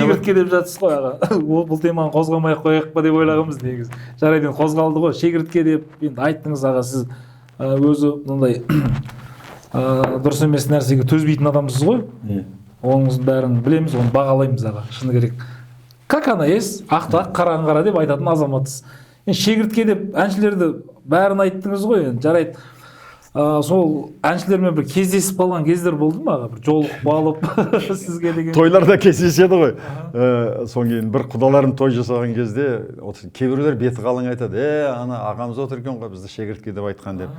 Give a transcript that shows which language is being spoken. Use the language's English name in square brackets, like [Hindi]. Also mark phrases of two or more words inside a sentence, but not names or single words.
[Kazakh] Шегіртке деп жатсыз ғой аға. Бұл теманы қозғамай-ақ қояйық па деп ойлағанбыз негізі. Жарайды, қозғалды ғой. Шегіртке деп енді айттыңыз аға, сіз өзі мындай дұрыс емес нәрсеге төзбейтін адамсыз ғой. Оның бәрін білеміз, оны бағалаймыз аға. Шыны керек. [Russian] Как она есть? [Kazakh] Ақ-ақ, қараң қара деп айтатын азаматсыз. Шегіртке деп әншілерді бәрін айттыңыз ғой, енді жарайды. Сол әншілермен бір кездесіп қалған кездер болды ма аға? Бір жолығып алып сізге деген. Тойларда кездеседі ғой. Соң кейін бір құдаларым той жасаған кезде кейбіреулер беті қалың айтады, ана ағамыз отыр екен ғой, бізді шегіртке деп айтқан деп.